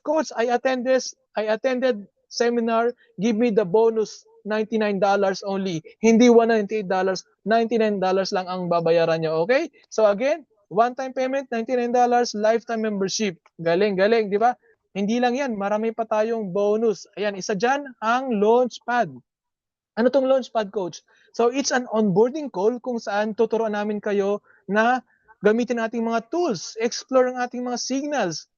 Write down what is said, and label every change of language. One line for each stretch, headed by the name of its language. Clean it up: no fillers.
English: Coach, I attended seminar, give me the bonus $99 only.
Filipino: Hindi $198, $99 lang ang babayaran nyo. Okay?
English: So again, one-time payment, $99, lifetime membership.
Filipino: Galing, galing, di ba? Hindi lang yan, marami pa tayong bonus. Ayan, isa dyan ang Launchpad. Ano tong Launchpad, Coach?
English: So it's an onboarding call
Filipino: kung saan tuturuan namin kayo na gamitin nating mga tools, explore ang ating mga signals.